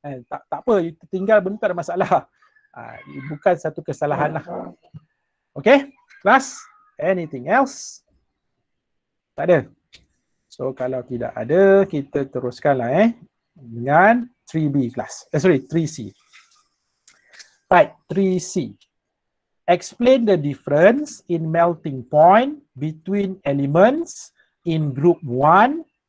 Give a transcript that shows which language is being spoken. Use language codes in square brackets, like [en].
[ms] Tak apa, you tinggal benda tak ada masalah. Bukan satu kesalahan lah. [en] Okay, class, anything else? [ms] Tak ada. So kalau tidak ada, kita teruskanlah dengan 3B class. [en] 3C. Right, 3C. Explain the difference in melting point between elements in group 1.